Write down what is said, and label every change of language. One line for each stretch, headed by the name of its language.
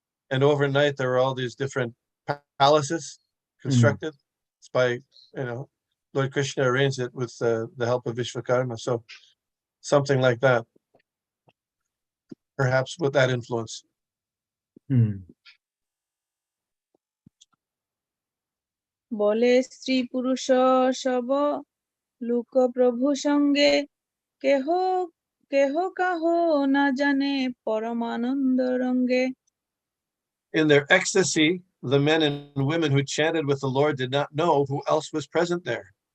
English: And overnight, there were all these different palaces constructed. It's by, Lord Krishna arranged it with the help of Vishwakarma. So something like that, perhaps with that influence.
Bangla: বলে স্ত্রী পুরুষ সব লোক প্রভু সঙ্গে কেহ কেহ কাহ না জানে পরমানন্দ রঙ্গে.
English: In their ecstasy, the men and women who chanted with the Lord did not know who else was present there.